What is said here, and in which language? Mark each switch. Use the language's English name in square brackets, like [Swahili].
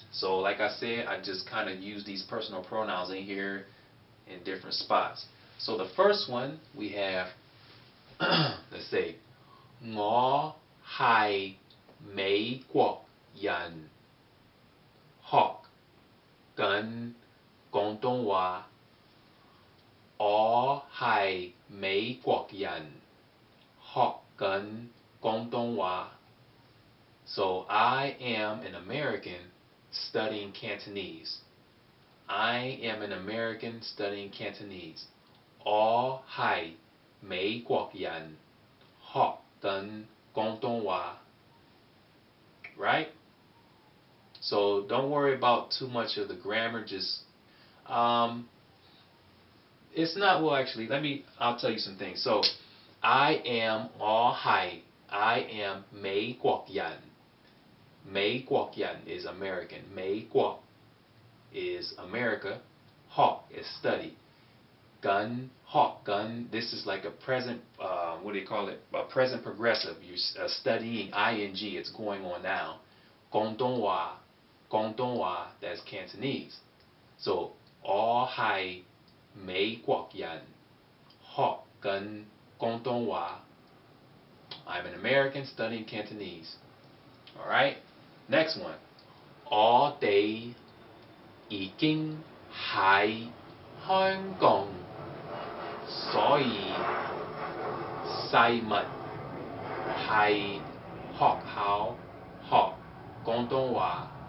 [English] So like I said, I just kind of use these personal pronouns in here in different spots. So the first one we have, let's say, [Cantonese] 我係美國人學緊廣東話。我係美國人學緊廣東話。 [English] So I am an American studying Cantonese. I am an American studying Cantonese. [Cantonese] 我係美國人學緊廣東話. [English] Right? So don't worry about too much of the grammar. Just it's not, well, actually, I'll tell you some things. So I am 我係, I am 美國人. 美國人 is American. 美國 is America. 學 is study. 緊 學緊, this is like a present, what do you call it? A present progressive. You're studying ing. It's going on now. 廣東話, that's Cantonese. [Cantonese] So 我係美國人學緊廣東話. [English] I'm an American studying Cantonese. Alright? Next one. [Cantonese] 我哋已經喺香港，所以細密喺學校學廣東話。